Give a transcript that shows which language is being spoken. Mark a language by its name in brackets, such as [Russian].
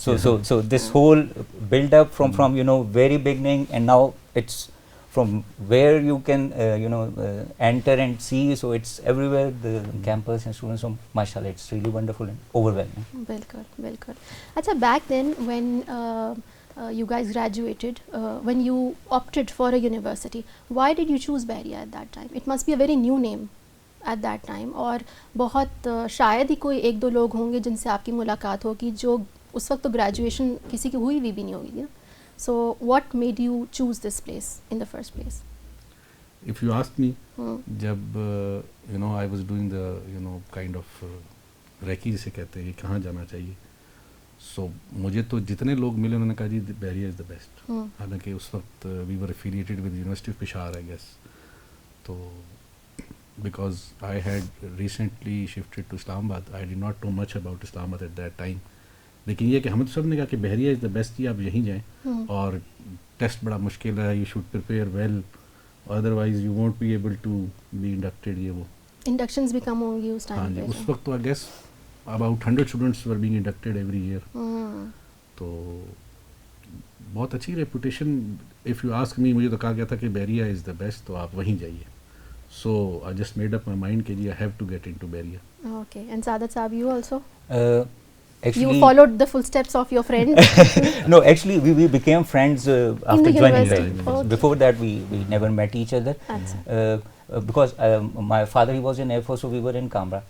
[English] So this whole build up from very beginning, and now it's from where you can enter and see. So it's everywhere, the campus and students. So mashallah, it's really wonderful and overwhelming. [Urdu] بالکل بالکل. [English] اچھا، back then when you guys graduated, when you opted for a university, why did you choose Bahria at that time? It must be a very new name at that time, [Urdu] اور بہت شاید ہی کوئی ایک دو لوگ ہوں گے جن سے آپ کی ملاقات ہوگی جو اس وقت تو گریجویشن کسی کی ہوئی بھی نہیں ہوگی نا. [English] So what made you choose this place in the first place? If you ask me, [Urdu] جب [English] I was doing the kind of [Urdu] ریکی جسے کہتے ہیں کہ کہاں جانا چاہیے، سو مجھے تو جتنے لوگ ملے انہوں نے کہا جی [English] Bahria is the best. [Urdu] حالانکہ اس وقت [English] We were affiliated with university of Peshawar I guess. تو because I had recently shifted to Islamabad, I did not know much about Islamabad at that time. [Urdu] لیکن یہ کہ ہم سب نے کہا کہ [English] Bahria is the best, [Urdu] جی آپ یہیں جائیں. اور ٹیسٹ بڑا مشکل ہے، [English] You should prepare well, otherwise you won't be able to be inducted. [Urdu] یہ وہ انڈکشنز بھی کم ہوں گی اس ٹائم. ہاں جی، اس وقت تو [English] I guess about 100 students were being inducted every year. [Urdu] تو بہت اچھی reputation. [English] if you ask me، [Urdu] مجھے تو کہا گیا تھا کہ [English] Bahria is the best [Urdu] تو آپ وہیں جائیے. [English] so I just made up my mind [Urdu] کہ جی [English] I have to get into Bahria. Okay. And Saadat Saab, you also? Actually, You followed the footsteps of your friend? no, actually we became friends after the joining university. there. Okay. Before that we never met each other. Because my father, he was in Air Force, so we were in Canberra.